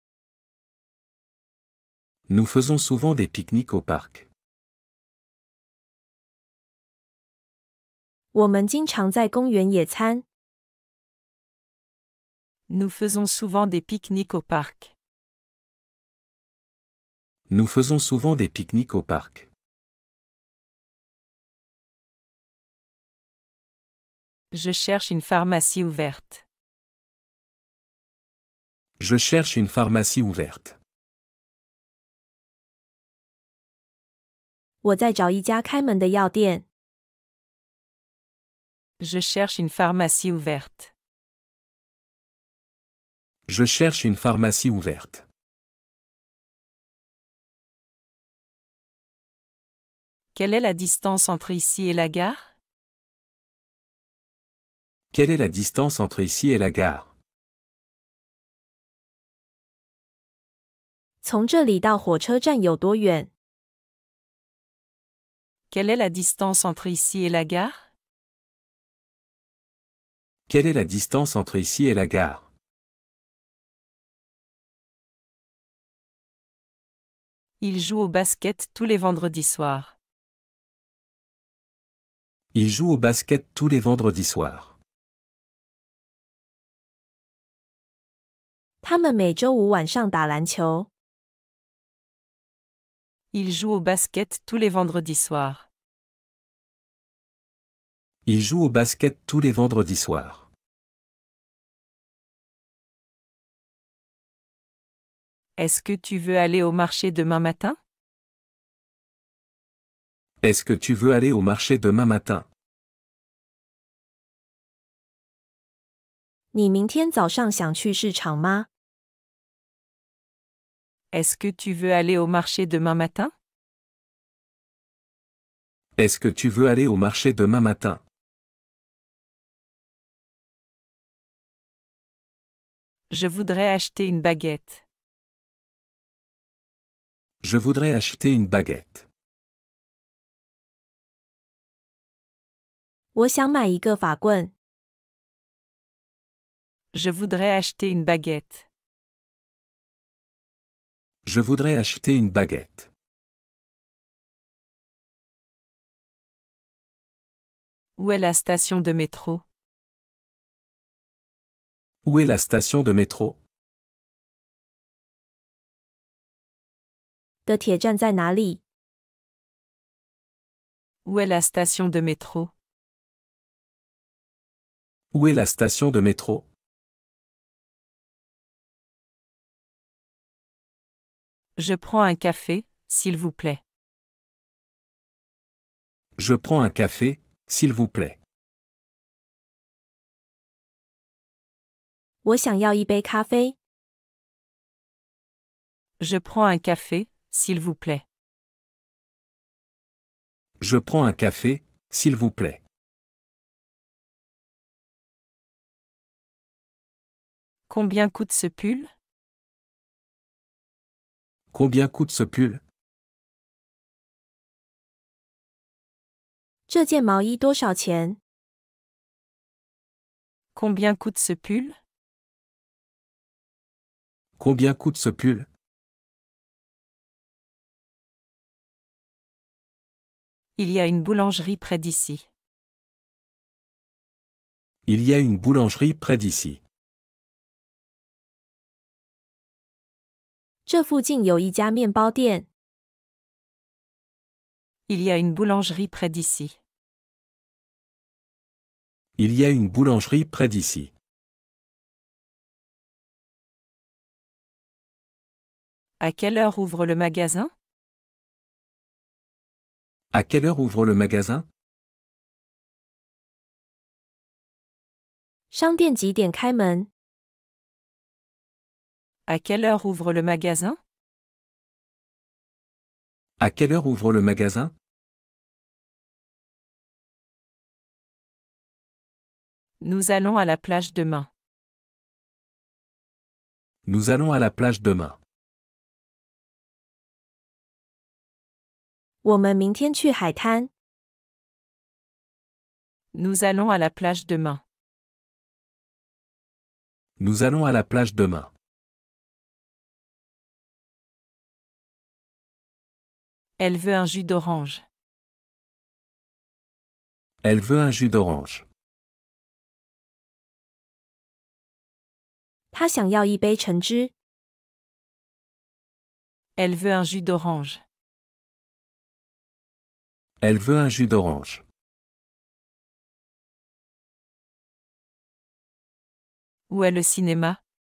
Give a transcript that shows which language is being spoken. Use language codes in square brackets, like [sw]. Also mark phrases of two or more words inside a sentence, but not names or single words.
[fr] Nous faisons souvent des pique-niques au parc. [zh] 我们经常在公园野餐。 [fr] Nous faisons souvent des pique-niques au parc. Nous faisons souvent des pique-niques au parc. Je cherche une pharmacie ouverte. Je cherche une pharmacie ouverte. [zh] 我在找一家开门的药店。 [fr] Je cherche une pharmacie ouverte. Je cherche une pharmacie ouverte. Quelle est la distance entre ici et la gare? Quelle est la distance entre ici et la gare? [zh] 从这里到火车站有多远？ [fr] Quelle est la distance entre ici et la gare? Quelle est la distance entre ici et la gare? Il joue au basket tous les vendredis soirs. Il joue au basket tous les vendredis soirs. [zh] 他们每周五晚上打篮球。 [fr] Il joue au basket tous les vendredis soirs. Il joue au basket tous les vendredis soirs. Est-ce que tu veux aller au marché demain matin? Est-ce que tu veux aller au marché demain matin? [zh] 你明天早上想去市场吗？ [fr] Est-ce que tu veux aller au marché demain matin? Est-ce que tu veux aller au marché demain matin? Je voudrais acheter une baguette. Je voudrais acheter une baguette. [zh] 我想买一个法棍。 [fr] Je voudrais acheter une baguette. Je voudrais acheter une baguette. Où est la station de métro? Où est la station de métro? [zh] 的铁站在哪里？ [fr] Où est la station de métro? Où est la station de métro? Je prends un café, s'il vous plaît. Je prends un café, s'il vous plaît. [zh] 我想要一杯咖啡。 [fr] Je prends un café, s'il vous plaît. Je prends un café, s'il vous plaît. Combien coûte ce pull? Combien coûte ce pull? [zh] 这件毛衣多少钱？ [fr] Combien coûte ce pull? Combien coûte ce pull? Il y a une boulangerie près d'ici. Il y a une boulangerie près d'ici. [zh] 这附近有一家面包店。 [fr] Il y a une boulangerie près d'ici. Il y a une boulangerie près d'ici. À quelle heure ouvre le magasin? À quelle heure ouvre le magasin? [zh] 商店几点开门？ [fr] À quelle heure ouvre le magasin? À quelle heure ouvre le magasin? Nous allons à la plage demain. Nous allons à la plage demain. [zh] 我们明天去海滩。 [fr] Nous allons à la plage demain. Nous allons à la plage demain. Elle veut un jus d'orange. Elle veut un jus d'orange. [zh] 她想要一杯橙汁。 [fr] Elle veut un jus d'orange. Elle veut un jus d'orange. Où est le cinéma?